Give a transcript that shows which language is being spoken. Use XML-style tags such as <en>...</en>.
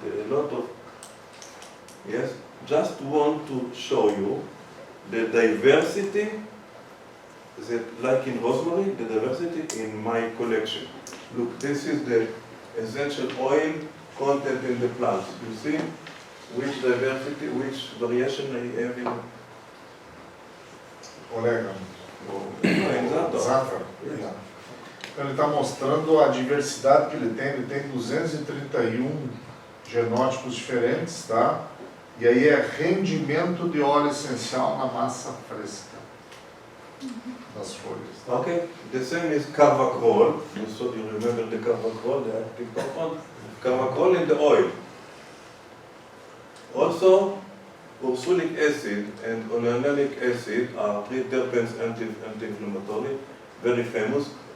<en>A lot of, yes, just want to show you the diversity, that, like in rosemary, the diversity in my collection. Look, this is the essential oil content in the plants. You see which diversity, which variation I have in</en> <pt>Orégano. Exato. Zafra. Então, ele está mostrando a diversidade que ele tem 231 genótipos diferentes, tá? E aí é rendimento de óleo essencial na massa fresca das folhas. Tá?</pt> <en>Okay, the same is carvacrol. You remember the carvacrol, the active compound? Carvacrol in the oil. Also, ursulic acid and oleanilic acid are three terpenes anti-inflammatory, very famous.</en>